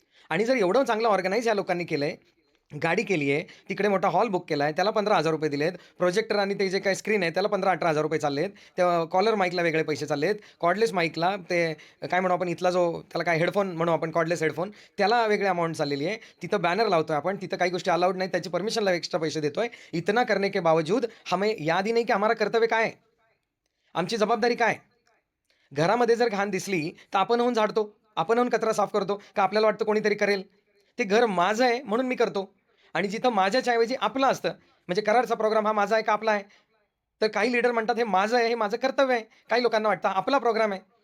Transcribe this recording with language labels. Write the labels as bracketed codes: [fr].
[mr] आणि जर एवढं चांगलं ऑर्गनाइज या लोकांनी केलंय, गाडी केली आहे, तिकडे मोठा हॉल बुक केला आहे, त्याला 15,000 रुपये दिलेत. प्रोजेक्टर आणि ते जे काही स्क्रीन आहे त्याला 15-18,000 रुपये चाललेत. त्या कॉलर माईकला वेगळे पैसे चाललेत. कॉर्डलेस माईकला ते काय म्हणू आपण, इथला जो त्याला काय हेडफोन म्हणू आपण, कॉर्डलेस हेडफोन, त्याला वेगळी अमाउंट चाललेली आहे. तिथं बॅनर लावतोय आपण, तिथं काही गोष्टी अलाउड नाहीत, त्याची परमिशनला एक्स्ट्रा पैसे देतोय. [hi] इतना करने के बावजूद हमें याद ही नहीं की हमारा कर्तव्य [mr] काय आहे? आमची जबाबदारी काय आहे? घरामध्ये जर घाण दिसली तर आपण होऊन झाडतो, आपण होऊन कचरा साफ करतो का आपल्याला वाटतं कोणीतरी करेल? ते घर माझं आहे म्हणून मी करतो. आणि जिथं माझ्याच्या ऐवजी आपलं असतं, म्हणजे कराडचा प्रोग्राम हा माझा आहे का आपला आहे? तर काही लीडर म्हणतात हे माझं आहे, हे माझं कर्तव्य आहे. काही लोकांना वाटतं आपला प्रोग्राम आहे.